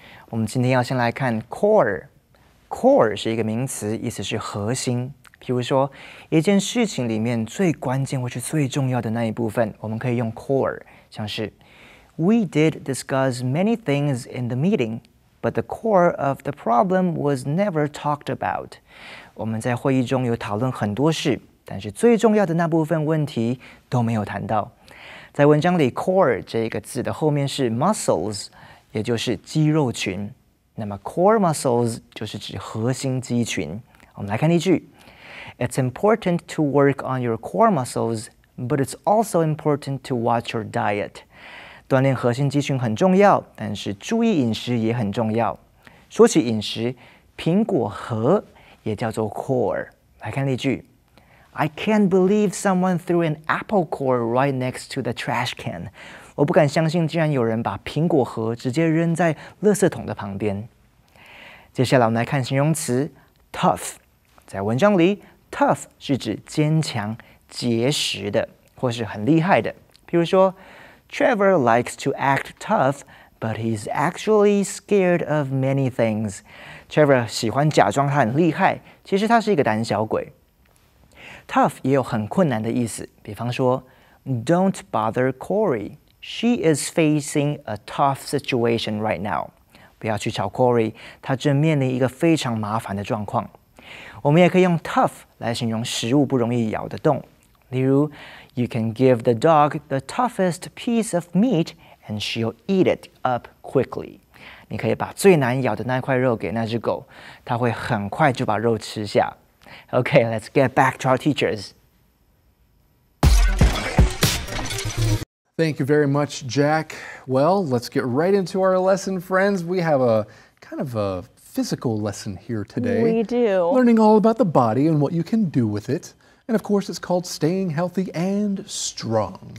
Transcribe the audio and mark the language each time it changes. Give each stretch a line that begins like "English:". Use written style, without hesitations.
Chinese: 我们今天要先来看 core。core 是一个名词，意思是核心。譬如说，一件事情里面最关键或是最重要的那一部分，我们可以用 core， 像是
English: We did discuss many things in the meeting, but the core of the problem was never talked about.
Chinese: 我们在会议中有讨论很多事，但是最重要的那部分问题都没有谈到。在文章里 core 这个字的后面是 muscles， 也就是肌肉群。那么 core muscles 就是指核心肌群。我们来看例句
English: It's important to work on your core muscles, but it's also important to watch your diet.
Chinese: 锻炼核心肌群很重要，但是注意饮食也很重要。说起饮食，苹果核也叫做 core。来看例句
English: I can't believe someone threw an apple core right next to the trash can.
Chinese: 我不敢相信，竟然有人把苹果核直接扔在垃圾桶的旁边。接下来我们来看形容词 tough。在文章里 ，tough 是指坚强、结实的，或是很厉害的。譬如说 ，
English: Trevor likes to act tough, but he's actually scared of many things.
Chinese: Trevor 喜欢假装他很厉害，其实他是一个胆小鬼。 Tough 也有很困难的意思，比方说 ，
English: Don't bother Corey. She is facing a tough situation right now.
Chinese: 不要去吵 Corey， 他正面临一个非常麻烦的状况。我们也可以用 tough 来形容食物不容易咬得动。例如 ，
English: You can give the dog the toughest piece of meat, and she'll eat it up quickly.
Chinese: 你可以把最难咬的那块肉给那只狗，它会很快就把肉吃下。
English: Okay, let's get back to our teachers. Thank you very much, Jack. Well, let's get right into our lesson, friends. We have a kind of a physical lesson here today. We do. Learning all about the body and what you can do with it. And of course, it's called Staying Healthy and Strong.